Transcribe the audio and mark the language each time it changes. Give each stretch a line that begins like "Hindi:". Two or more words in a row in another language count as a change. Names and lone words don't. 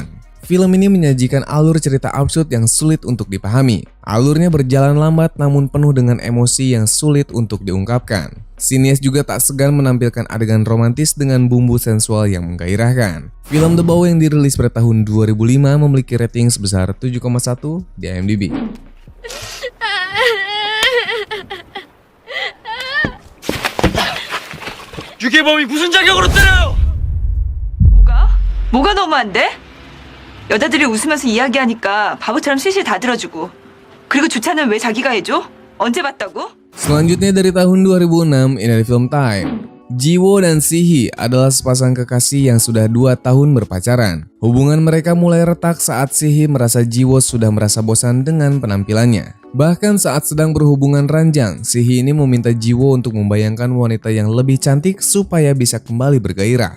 Indonesian: Film ini menyajikan alur cerita absurd yang sulit untuk dipahami. Alurnya berjalan lambat namun penuh dengan emosi yang sulit untuk diungkapkan. Sinias juga tak segan menampilkan adegan romantis dengan bumbu sensual yang menggairahkan. Film The Bow yang dirilis pada tahun 2005 memiliki rating sebesar 7,1 di IMDb.
Korean: 유괴범이 무슨 자격으로 때려요? 뭐가 너무한데? 여자들이 웃으면서 이야기하니까 바보처럼 실실 다 들어주고 그리고 주차는 왜 자기가 해줘? 언제 봤다고?
Indonesian: Selanjutnya dari tahun 2006, ini ada film Time. Jiwoo dan Sihee adalah sepasang kekasih yang sudah 2 tahun berpacaran. Hubungan mereka mulai retak saat Sihee merasa Jiwoo sudah merasa bosan dengan penampilannya. Bahkan saat sedang berhubungan ranjang, Sihee ini meminta Jiwoo untuk membayangkan wanita yang lebih cantik supaya bisa kembali bergairah.